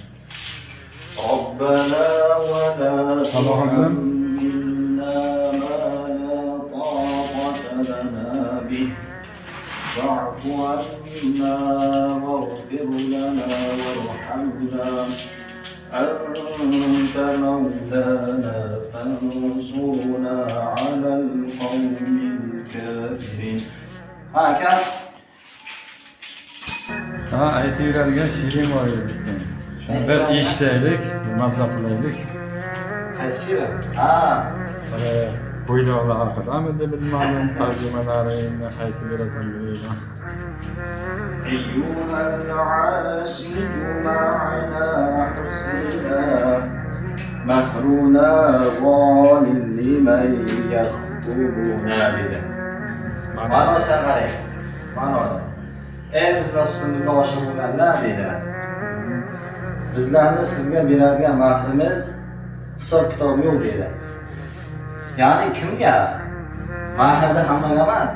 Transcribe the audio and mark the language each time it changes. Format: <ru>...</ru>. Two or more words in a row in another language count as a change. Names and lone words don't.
<ar>ربنا ولا تحملنا ما لا طاقة لنا به واعف عنا واغفر لنا وارحمنا أنت مولانا فانصرنا على القوم الكافرين. هكذا.</ar> <uz>aytayveradigan shirin bor edi. Shunda eshitaylik, mazza qilaylik. Qaysi shirin? Bo'ylovlar haqidamidi bilmadim, tarjimalarini aytib berasan deyman.</uz> <ar>أيها العاشق معنا حسننا مهرنا ظال لمن يخطبنا بنا.</ar> <uz>Ma'nosi qarang. Ma'nosi. Ey bizlar ustimizga oshiq bo'lganlar deydi. Bizlarni sizga beradigan mahrimiz hisob kitobi yo'q deydi. Ya'ni kimga? Mahrda hammaga emas.</uz>